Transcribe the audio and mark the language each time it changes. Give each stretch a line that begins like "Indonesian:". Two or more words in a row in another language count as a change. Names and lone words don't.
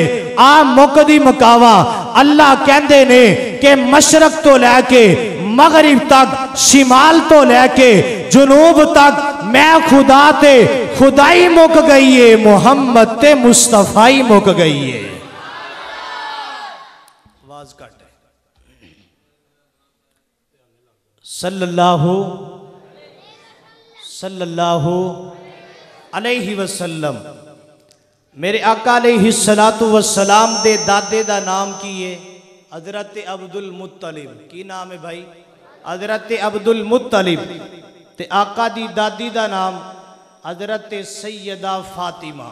Punjabi: آ مکدی مکاوا اللہ کہندے نے کہ مشرق توں لے کے مغرب تک، شمال توں لے کے جنوب تک میں خدا تے خدائی مک گئی ہے، محمد تے مصطفائی مک گئی ہے.
Urdu: آواز کٹ ہے.
Arabic: صلى الله عليه وسلم.
Punjabi: میرے آقا
Arabic: عليه الصلاة والسلام
Punjabi: دے دادے دا نام کی ہے? हजरत अब्दुल मुत्तलिब। کی نام ہے بھائی? हजरत अब्दुल मुत्तलिब। تے آقا دی دادی دا نام حضرت سیدہ فاطمہ.